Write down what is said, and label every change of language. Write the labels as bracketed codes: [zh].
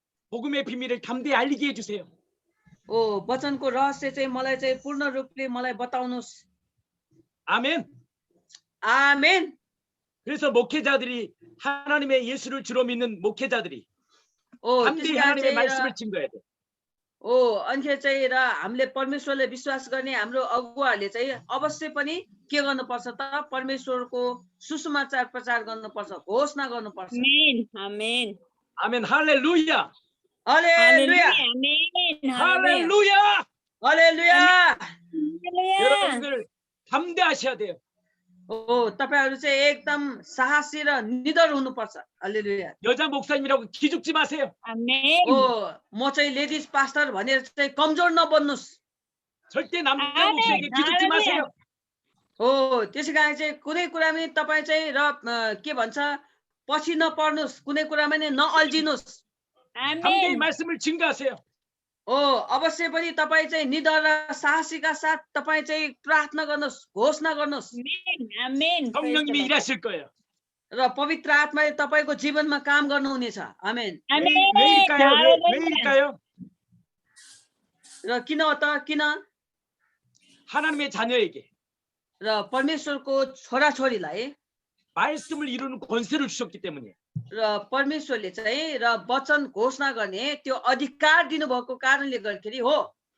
[ko] 복음의 비밀을 담대히 알리게 해주세요. [ne] वचनको रहस्य चाहिँ मलाई चाहिँ पूर्ण रूपले मलाई बताउनुहोस्। [ko] 아멘. [ne] आमेन। [ko] 그래서 목회자들이 하나님의 예수를 주로 믿는 목회자들이 담대히 하나님의 [ne] चाहिँ [ko] 말씀을 증거해야 돼. [ne] अनि चाहिँ र हामीले परमेश्वरले विश्वास गर्ने हाम्रो अगुवाहरूले चाहिँ अवश्य पनि के गर्नुपर्छ त परमेश्वरको सुसमाचार प्रचार गर्नुपर्छ, घोषणा गर्नुपर्छ। [ko] 아멘. 아멘. 아멘. 할렐루야. [ne] हालेलुया। [ko] 아멘. 할렐루야. [ne] हालेलुया। [ko] 할렐루야. 여러분들 담대하셔야 돼요. [ne] तपाईहरू चाहिँ एकदम साहसी र निडर हुनुपर्छ। हालेलुया। [ko] 여자 목사님이라고 기죽지 마세요. 아멘. [ne] म चाहिँ लेडिज पास्टर भनेर चाहिँ कमजोर नबन्नुस्। [ko] 절대 남자 아멘. 목사에게 기죽지 마세요. [ne] त्यसै कारण चाहिँ कुनै कुरामा नि तपाईँ चाहिँ र के भन्छ पछि नपर्नुस्, कुनै कुरामा नि नअल्झिनुस्। [ko] 담대히 말씀을 증거하세요. [ne] अवश्य पनि तपाईँ चाहिँ निडर र साहसीका साथ तपाईँ चाहिँ प्रार्थना गर्नुहोस्, घोषणा गर्नुहोस् [ko] 아멘. 성령님이 일하실 거예요. [ne] र पवित्र आत्माले तपाईँको जीवनमा काम गर्नुहुनेछ। आमेन। [ko] 왜일까요? 왜일까요? [ne] र किन किन [ko] 하나님의 자녀에게 [ne] र परमेश्वरको छोराछोरीलाई [ko] 말씀을 이루는 권세를 주셨기 때문에. [ne] र परमेश्वरले चाहिँ र वचन घोषणा गर्ने त्यो अधिकार दिनुभएको कारणले गर्दाखेरि हो।